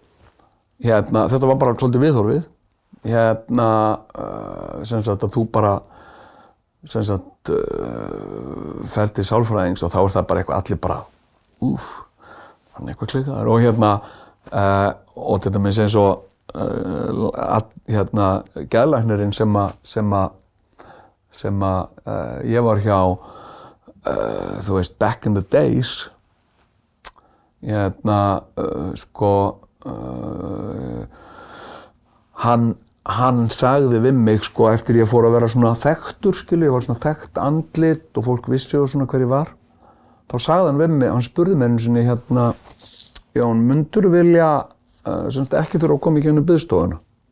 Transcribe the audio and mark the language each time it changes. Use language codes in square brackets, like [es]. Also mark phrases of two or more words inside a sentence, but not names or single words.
[is] Þetta var bara svolítið viðhorfið. Sem sagt að þú bara, sem sagt, fer til sálfræðings og þá er það bara eitthvað, allir bara, hann er eitthvað klikkaður og þetta með eins og geðlæknirinn sem ég var hjá, þú veist, [en] back in the days, [is] sko, hann sagði við mig, sko, eftir ég fór að vera svona þekktur, skilur, ég var svona þekkt andlit og fólk vissi og svona hver ég var, þá sagði hann við mig, hann spurði mig einu sinni, Jón, mundur vilja, semst ekki þurfa að koma í gegnum biðstofuna?